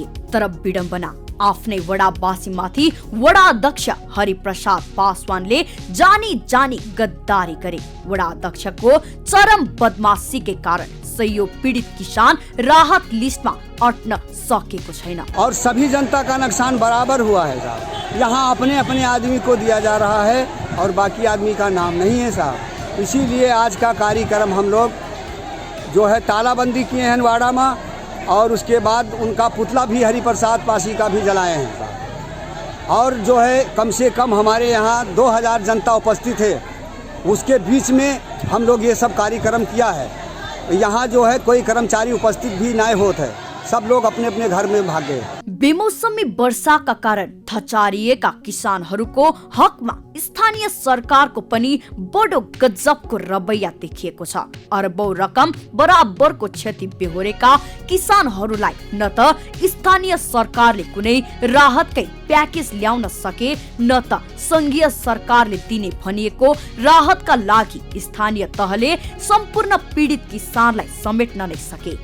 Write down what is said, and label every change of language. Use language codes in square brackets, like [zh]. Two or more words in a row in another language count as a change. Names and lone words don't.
[ne] तर विडम्बना, आफ्नै वडावासीमाथि वडा अध्यक्ष हरिप्रसाद पासवानले जानी जानी गद्दारी गरे। वडा अध्यक्षको चरम बदमाशीकै कारण सयौं पीडित किसान राहत लिस्टमा अट्न सकेको छैन। [hi] और सभी जनता का नुकसान बराबर हुआ है साहब। यहाँ अपने अपने आदमी को दिया जा रहा है और बाकी आदमी का नाम नहीं है साहब। इसीलिए आज का कार्यक्रम हम लोग जो है तालाबंदी किए हैं वाड़ा में, और उसके बाद उनका पुतला भी हरिप्रसाद पासी का भी जलाए हैं। और जो है कम से कम हमारे यहाँ 2000 जनता उपस्थित है, उसके बीच में हम लोग ये सब कार्यक्रम किया है। यहाँ जो है कोई कर्मचारी उपस्थित भी नहीं होते है, सब लोग अपने अपने घर में भागे। [ne] बेमौसमी वर्षाका कारण धचारिएका किसानहरूको हकमा स्थानीय सरकारको पनि बडो गजबको रवैया देखिएको छ। अरबौं रकम बराबरको क्षति बेहोरेका किसानहरूलाई न त स्थानीय सरकारले कुनै राहतकै प्याकेज ल्याउन सके, न त संघीय सरकारले दिने भनिएको राहतका लागि स्थानीय तहले सम्पूर्ण पीडित किसानलाई समेट्न नै सके।